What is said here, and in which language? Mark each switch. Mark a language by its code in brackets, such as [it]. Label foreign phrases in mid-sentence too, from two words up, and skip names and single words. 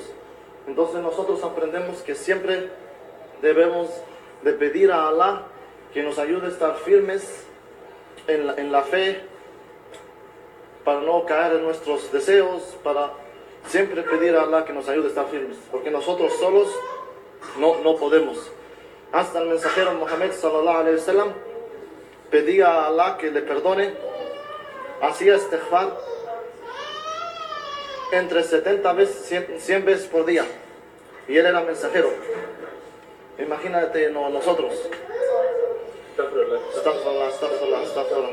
[es] Entonces nosotros aprendemos que siempre debemos de pedir a Allah que nos ayude a estar firmes en la fe, para no caer en nuestros deseos, para siempre pedir a Allah que nos ayude a estar firmes, porque nosotros solos no podemos. Hasta el mensajero Muhammad [ar] صلى الله عليه وسلم [es] pedía a Allah que le perdone, hacía istighfar entre 70 veces, 100 veces por día, y él era mensajero. Imagínate nosotros. Astaghfirullah.